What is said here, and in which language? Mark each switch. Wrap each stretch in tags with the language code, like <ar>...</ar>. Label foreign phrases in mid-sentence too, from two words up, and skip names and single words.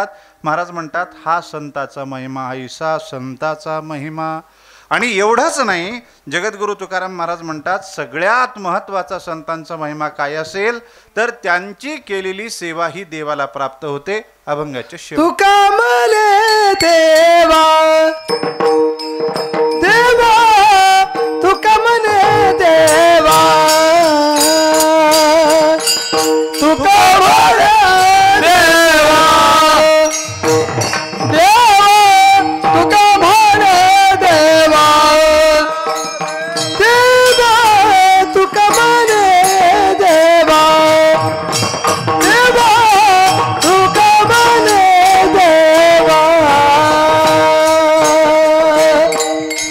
<mr>महाराज म्हणतात हा संताचा महिमा, ऐसा संताचा महिमा. आणि एवढंच नाही, जगद्गुरु तुकाराम महाराज म्हणतात सगळ्यात महत्त्वाचा संतांचा महिमा काय असेल तर त्यांची केलेली सेवा ही देवाला प्राप्त होते. अभंगाच्या शेवटी तुका म्हणे देवा देवा, तुका म्हणे देवा, तुका म्हणे देवा देवा, तुका म्हणे देवा देवा, तुका म्हणे देवा देवा, तुका म्हणे देवा.</mr>